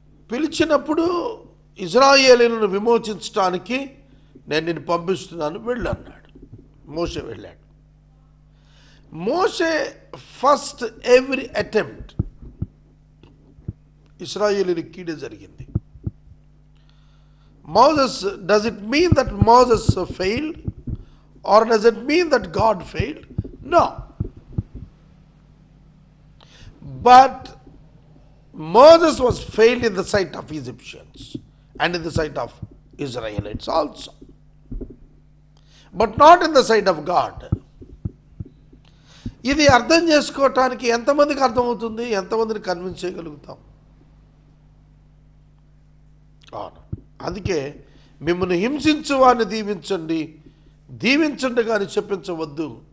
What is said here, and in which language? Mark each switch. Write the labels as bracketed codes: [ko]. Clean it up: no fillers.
[te] పిలిచినప్పుడు ఇశ్రాయేలీయులను విమోచించడానికి నేను నిన్ను పంపిస్తున్నాను, వెళ్ళు అన్నాడు. మోషే వెళ్ళాడు. మోషే [en] first every attempt [te] ఇశ్రాయేలీయులకు కీడే జరిగింది. [en] Moses, does it mean that Moses failed, or does it mean that God failed? No. But Moses was failed in the sight of Egyptians and in the sight of Israelites also, but not in the sight of God. [te] ఇది అర్థం చేసుకోవటానికి ఎంతమందికి అర్థమవుతుంది? ఎంతమందిని convince చేయగలుగుతాం? అవును. అందుకే మిమ్మల్ని హింసించు వారిని దీవించండి, దీవించండి కానీ చెప్పించవద్దు.